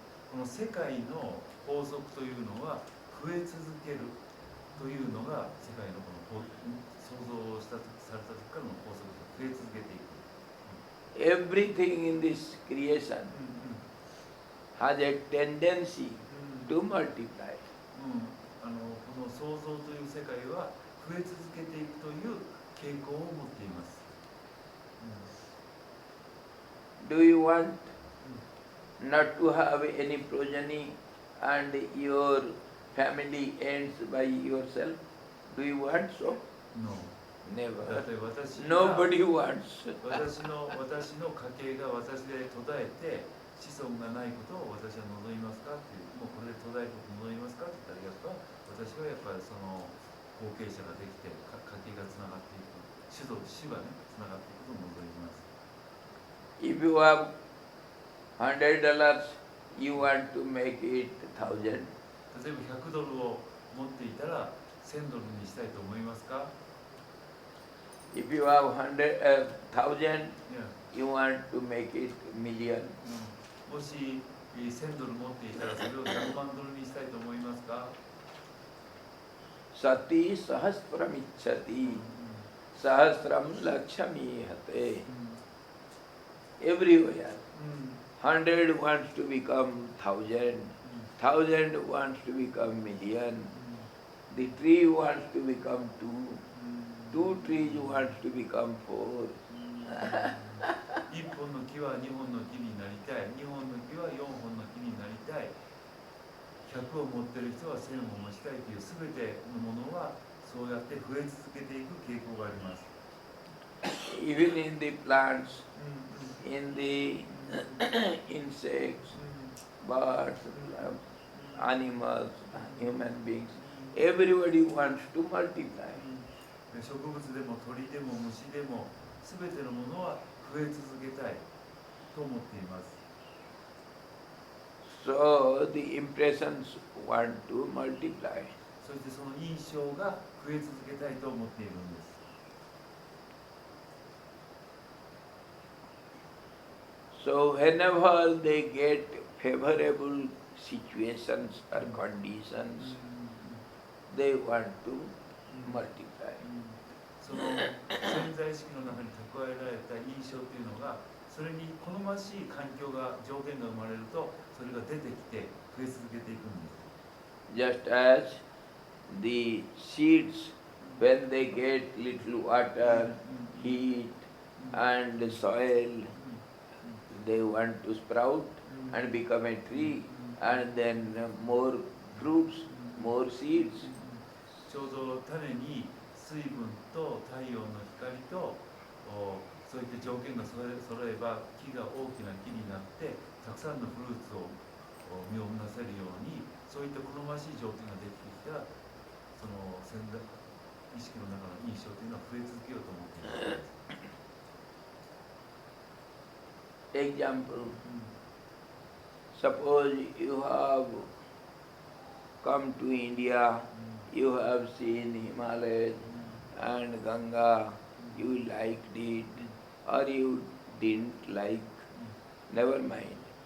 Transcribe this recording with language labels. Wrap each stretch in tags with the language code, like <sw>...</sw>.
<ja>この世界の法則というのは増え続けるというのが世界のこの創造された時からの法則で増え続けていく。</ja> <en>Everything in this creation has a tendency to multiply.</en> <ja>この創造という世界は増え続けていくという傾向を持っています。</ja> <en>Do you want not to have any progeny and your family ends by yourself? Do you want so? No. Never.</en> <ja>だって私が</ja> <en>Nobody wants.</en> <ja>私の家系が私で途絶えて子孫がないことを私は望みますかっていう、もうこれで途絶えることを望みますかって言ったら、やっぱ私はやっぱりその後継者ができて家系がつながっていく、種がねつながっていくことを望みます。</ja> <en>If you have $100, you want to make it 1,000.</en> <ja>例えば100ドルを持っていたら1000ドルにしたいと思いますか。</ja> <en>If you have 1,000, Yeah. you want to make it million.</en> <ja>もし1000ドル持っていたらそれを100万ドルにしたいと思いますか。</ja> <sa>Sati sahasramichati, sahasram lakshmihate.</sa> <en>Everywhere. 100 wants to become 1,000, 1,000 wants to become million. The tree wants to become 2 trees wants to become 4.</en> <ja>1本の木は2本の木になりたい、2本の木は4本の木になりたい、100を持っている人は1000を持ちたいという全てのものはそうやって増え続けていく傾向があります。</ja> <en>Even in the plants, in the insects, birds, animals, human beings, everybody wants to multiply.</en> <ja>植物でも鳥でも虫でも全てのものは増え続けたいと思っています。</ja> <en>So the impressions want to multiply.</en> <ja>そしてその印象が増え続けたいと思っているんです。</ja> <en>So whenever they get favorable situations or conditions, they want to multiply.</en> <ja>その潜在意識の中に蓄えられた印象というのが、それに好ましい環境が条件が生まれるとそれが出てきて増え続けていくんです。</ja> <en>Just as the seeds, when they get little water, heat and soil, they want to sprout and become a tree, and then more fruits, more seeds.</en> <ja>ちょうど種に水分と太陽の光とそういった条件が揃えば木が大きな木になってたくさんのフルーツを実をなせるように、そういった好ましい条件ができてきたらその潜在意識の中の印象というのは増え続けようと思っています。</ja> <en>Example, suppose you have come to India, you have seen Himalayas and Ganga, you liked it or you didn't like, never mind.</en>